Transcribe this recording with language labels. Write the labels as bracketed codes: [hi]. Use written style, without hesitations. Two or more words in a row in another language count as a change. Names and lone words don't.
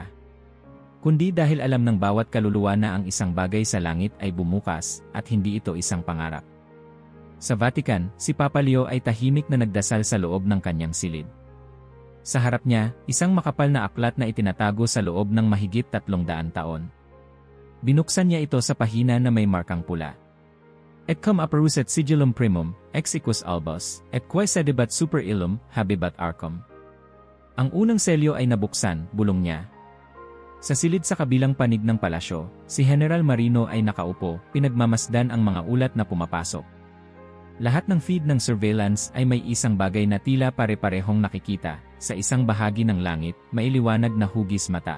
[tl] Kundi dahil alam ng bawat kaluluwa na ang isang bagay sa langit ay bumukas, at hindi ito isang pangarap. Sa Vatican, si Papa Leo ay tahimik na nagdasal sa loob ng kanyang silid. Sa harap niya, isang makapal na aklat na itinatago sa loob ng mahigit 300 taon. Binuksan niya ito sa pahina na may markang pula. [la] Et cum apparuset sigillum primum, ex equus albus, et quae sedebat super illum, habebat arcum. [tl] Ang unang selyo ay nabuksan, bulong niya. Sa silid sa kabilang panig ng palasyo, si General Marino ay nakaupo, pinagmamasdan ang mga ulat na pumapasok. Lahat ng feed ng surveillance ay may isang bagay na tila pare-parehong nakikita, sa isang bahagi ng langit, may liwanag na hugis mata.